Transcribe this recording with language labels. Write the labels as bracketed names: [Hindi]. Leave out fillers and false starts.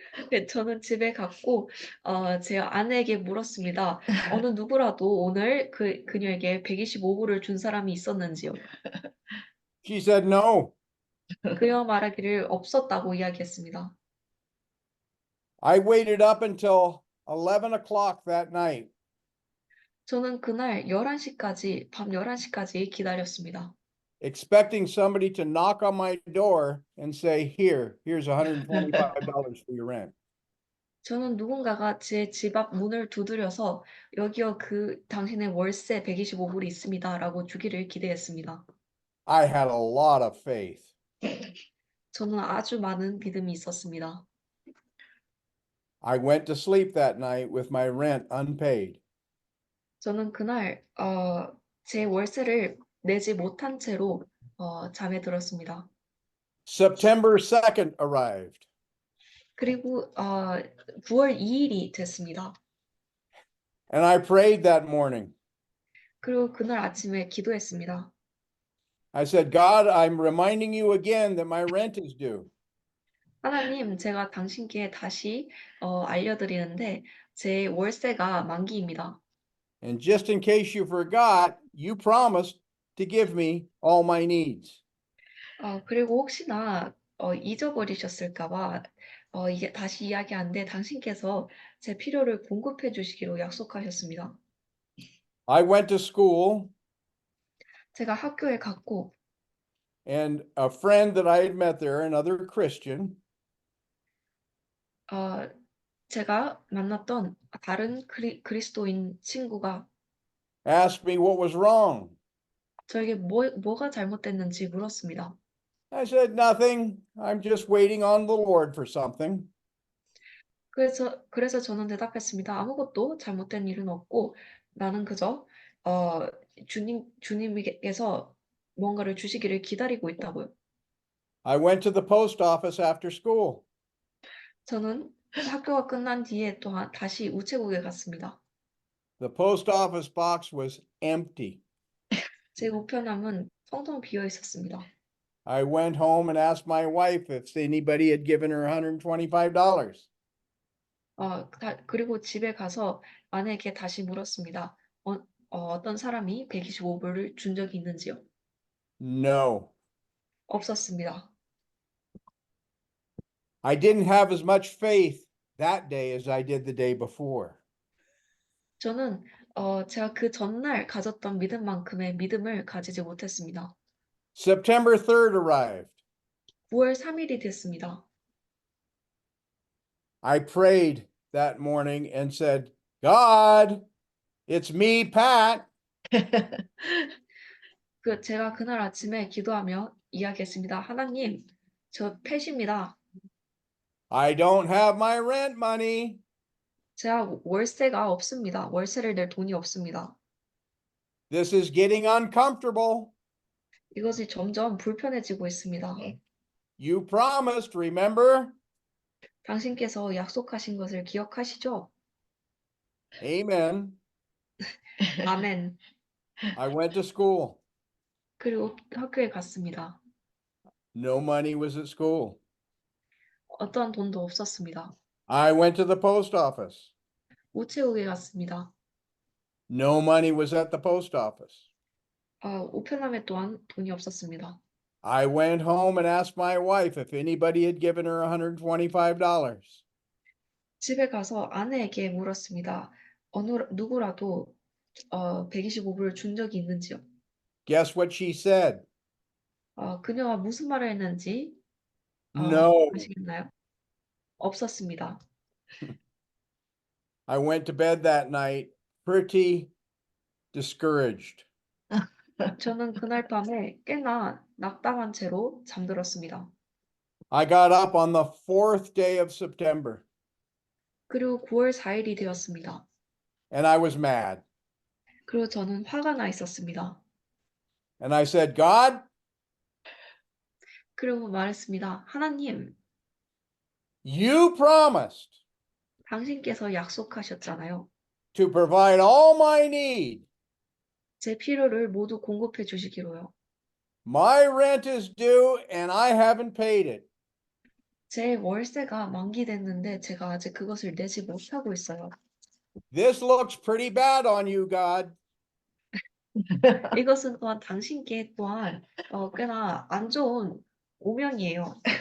[Korean] 네, 저는 집에 갔고 제 아내에게 물었습니다. 어느 누구라도 오늘 그녀에게 125불을 준 사람이 있었는지요. [English] She said no. [Korean] 그녀 말하기를 없었다고 이야기했습니다. [English] I waited up until 11 o'clock that night. [Korean] 저는 그날 밤 11시까지 기다렸습니다. [English] Expecting somebody to knock on my door and say, here's $125 for your rent. [Korean] 저는 누군가가 제 집 앞 문을 두드려서 여기요 당신의 월세 125불이 있습니다라고 주기를 기대했습니다. [English] I had a lot of faith. [Korean] 저는 아주 많은 믿음이 있었습니다. [English] I went to sleep that night with my rent unpaid. [Korean] 저는 그날 제 월세를 내지 못한 채로 잠에 들었습니다. [English] September 2nd arrived. [Korean] 그리고 9월 2일이 됐습니다. [English] And I prayed that morning. [Korean] 그리고 그날 아침에 기도했습니다. [English] I said, God, I'm reminding you again that my rent is due. [Korean] 하나님, 제가 당신께 다시 알려드리는데 제 월세가 만기입니다. [English] And just in case you forgot, you promised to give me all my needs. [Korean] 그리고 혹시나 잊어버리셨을까 봐 이게 다시 이야기하는데 당신께서 제 필요를 공급해 주시기로 약속하셨습니다. [English] I went to school, [Korean] 제가 학교에 갔고 [English] and a friend that I had met there, another Christian, [Korean] 어, 제가 만났던 다른 그리스도인 친구가 [English] asked me what was wrong. [Korean] 저에게 뭐가 잘못됐는지 물었습니다. [English] I said, nothing. I'm just waiting on the Lord for something. [Korean] 그래서 저는 대답했습니다. 아무것도 잘못된 일은 없고 나는 그저 어, 주님께서 뭔가를 주시기를 기다리고 있다고요. [English] I went to the post office after school. [Korean] 저는 학교가 끝난 뒤에 또한 다시 우체국에 갔습니다. [English] The post office box was empty. [Korean] 제 우편함은 텅텅 비어 있었습니다. [English] I went home and asked my wife if anybody had given her $125. [Korean] 그리고 집에 가서 아내에게 다시 물었습니다. 어떤 사람이 125불을 준 적이 있는지요? [English] No. [Korean] 없었습니다. [English] I didn't have as much faith that day as I did the day before. [Korean] 저는 제가 그 전날 가졌던 믿음만큼의 믿음을 가지지 못했습니다. [English] September 3rd arrived. [Korean] 9월 3일이 됐습니다. [English] I prayed that morning and said, God, it's me, Pat. [Korean] 제가 그날 아침에 기도하며 이야기했습니다. 하나님, 저 펫입니다. [English] I don't have my rent money. [Korean] 제가 월세가 없습니다. 월세를 낼 돈이 없습니다. [English] This is getting uncomfortable. [Korean] 이것이 점점 불편해지고 있습니다. [English] You promised, remember? [Korean] 당신께서 약속하신 것을 기억하시죠? [English] Amen. [Korean] 아멘. [English] I went to school. [Korean] 그리고 학교에 갔습니다. [English] No money was at school. [Korean] 어떠한 돈도 없었습니다. [English] I went to the post office. [Korean] 우체국에 갔습니다. [English] No money was at the post office. [Korean] 우편함에 또한 돈이 없었습니다. [English] I went home and asked my wife if anybody had given her $125. [Korean] 집에 가서 아내에게 물었습니다. 누구라도 125불을 준 적이 있는지요? [English] Guess what she said? [Korean] 그녀가 무슨 말을 했는지 [English] No. [Korean] 아시겠나요? 없었습니다. [English] I went to bed that night pretty discouraged. [Korean] 저는 그날 밤에 꽤나 낙담한 채로 잠들었습니다. [English] I got up on the 4th day of September [Korean] 그리고 9월 4일이 되었습니다. [English] and I was mad. [Korean] 그리고 저는 화가 나 있었습니다. [English] And I said, God, [Korean] 그리고 말했습니다. 하나님, [English] you promised [Korean] 당신께서 약속하셨잖아요. [English] to provide all my need. [Korean] 제 필요를 모두 공급해 주시기로요. [English] My rent is due and I haven't paid it. [Korean] 제 월세가 만기됐는데 제가 아직 그것을 내지 못하고 있어요. [English] This looks pretty bad on you, God. [Korean] 이것은 또한 당신께 또한 꽤나 안 좋은 오명이에요.